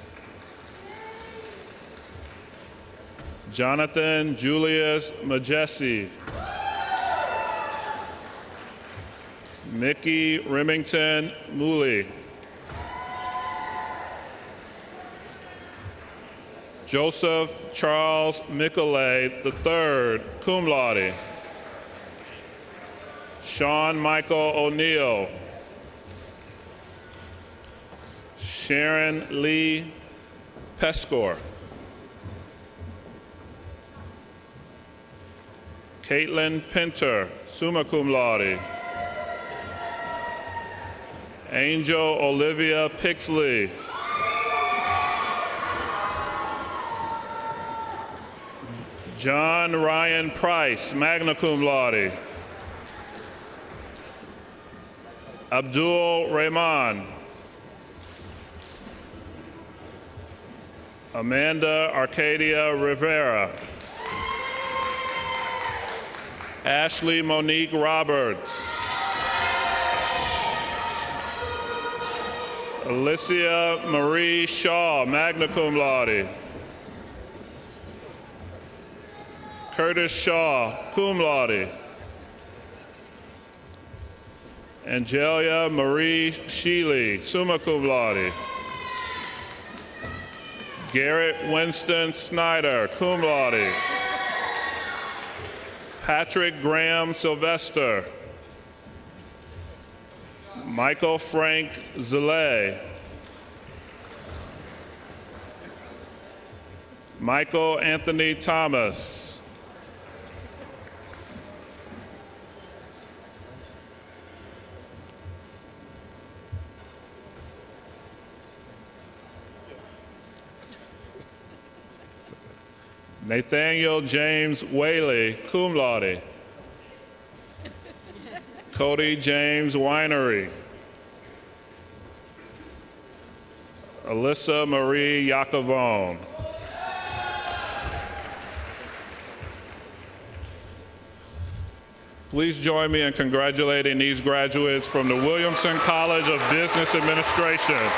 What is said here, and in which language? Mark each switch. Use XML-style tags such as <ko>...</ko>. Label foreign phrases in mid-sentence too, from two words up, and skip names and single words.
<en>Jonathan Julius Majesi. Mickey Remington Mooley. Joseph Charles Michelet III,</en> <la>cum laude.</la> <en>Sean Michael O'Neill. Sharon Lee Pescor. Caitlin Pinter,</en> <la>summa cum laude.</la> <en>Angel Olivia Pixley. John Ryan Price,</en> <la>magna cum laude.</la> <en>Abdul Rahman. Amanda Arcadia Rivera. Ashley Monique Roberts. Alicia Marie Shaw,</en> <la>magna cum laude.</la> <en>Curtis Shaw,</en> <la>cum laude.</la> <en>Angelia Marie Sheely,</en> <la>summa cum laude.</la> <en>Garrett Winston Snyder,</en> <la>cum laude.</la> <en>Patrick Graham Sylvester. Michael Frank Zille. Michael Anthony Thomas. Nathaniel James Whaley,</en> <la>cum laude.</la> <en>Cody James Winery. Alyssa Marie Yakovone. Please join me in congratulating these graduates from the Williamson College of Business Administration.</en>